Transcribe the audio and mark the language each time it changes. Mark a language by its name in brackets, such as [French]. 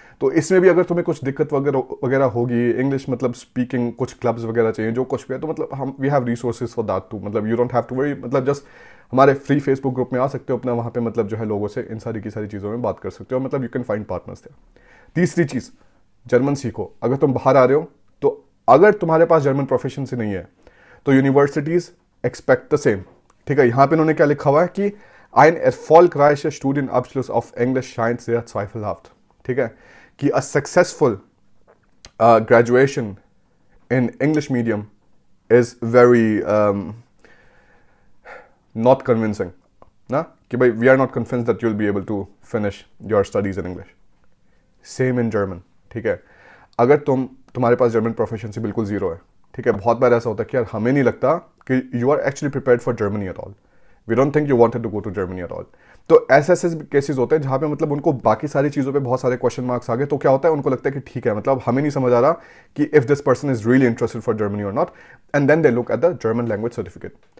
[Hindi] तो इसमें भी अगर तुम्हें कुछ दिक्कत वगैरह वगैरह होगी, इंग्लिश मतलब स्पीकिंग, कुछ क्लब्स वगैरह चाहिए, जो कुछ भी है, तो मतलब हम [English] we have resources for that too, [Hindi] मतलब [English] you don't have to worry, [Hindi] मतलब जस्ट हमारे फ्री फेसबुक ग्रुप में आ सकते हो अपना, वहाँ पे मतलब जो है लोगों से इन सारी की सारी चीज़ों में बात कर सकते हो, मतलब [English] You can find partners थे। [Hindi] तीसरी चीज़, जर्मन सीखो। अगर तुम बाहर आ रहे हो तो अगर तुम्हारे पास जर्मन प्रोफिशिएंसी नहीं है तो [English] universities expect the same, [Hindi] ठीक है। यहाँ पे उन्होंने क्या लिखा हुआ है कि [German] ein erfolgreicher Studienabschluss auf Englisch scheint sehr zweifelhaft, [Hindi] ठीक है, कि [English] a successful graduation in English medium is very not convincing, [Hindi] ना, कि भाई [English] we are not convinced that you'll be able to finish your studies in English. Same in German, [Hindi] ठीक है। अगर तुम्हारे पास जर्मन प्रोफिशिएंसी बिल्कुल जीरो है, ठीक है, बहुत बार ऐसा होता है कि यार हमें नहीं लगता कि [English] You are actually prepared for Germany at all, we don't think you wanted to go to Germany at all. [Hindi] तो ऐसे ऐसे केसेस होते हैं जहाँ पे मतलब उनको बाकी सारी चीज़ों पे बहुत सारे क्वेश्चन मार्क्स आ गए, तो क्या होता है, उनको लगता है कि ठीक है, मतलब हमें नहीं समझ आ रहा कि [English] if this person is really interested for Germany [Hindi] और not, [English] And then they look at the German language certificate.